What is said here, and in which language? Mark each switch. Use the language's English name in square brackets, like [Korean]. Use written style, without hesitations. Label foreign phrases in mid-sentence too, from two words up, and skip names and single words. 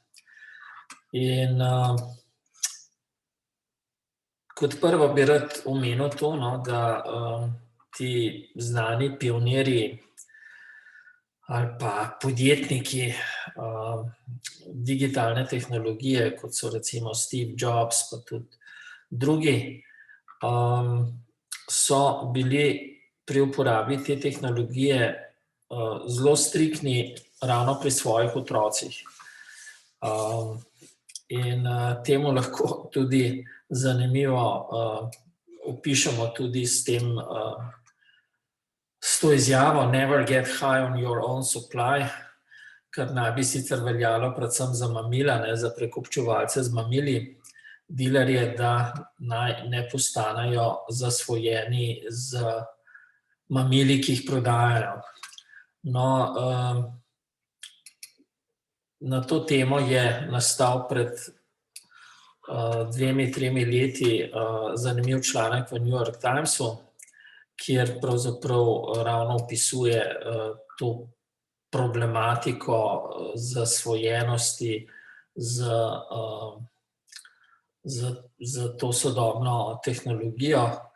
[Slovenian] In kot prvo bi rad omenil to, da ti znani pionirji ali pa podjetniki digitalne tehnologije, kot so recimo Steve Jobs, pa tudi drugi, so bili pri uporabi te tehnologije zelo striktni ravno pri svojih otrocih. In temu lahko tudi zanimivo opišemo tudi s to izjavo [English] never get high on your own supply, [Slovenian] kar naj bi sicer veljalo predvsem za mamila, za prekupčevalce z mamili, dilerje, da naj ne postanejo zasvojeni z mamili, ki jih prodajajo. No, na to temo je nastal pred 2-3 leti zanimiv članek v New York Timesu, kjer pravzaprav ravno opisuje to problematiko zasvojenosti z to sodobno tehnologijo.